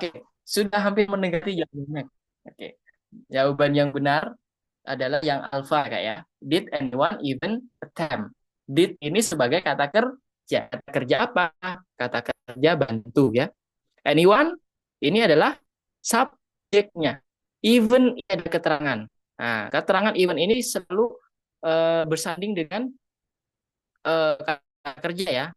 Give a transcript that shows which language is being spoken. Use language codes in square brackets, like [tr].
[id] Oke, sudah hampir mendekati jawabannya. Oke. Jawaban yang benar adalah yang alfa Kak ya. [en] Did anyone even attempt? [id] Did ini sebagai kata kerja. Kata kerja apa? Kata kerja bantu ya. Anyone ini adalah subjeknya. Even ini ada keterangan. Nah, keterangan even ini selalu bersanding dengan kata kerja ya.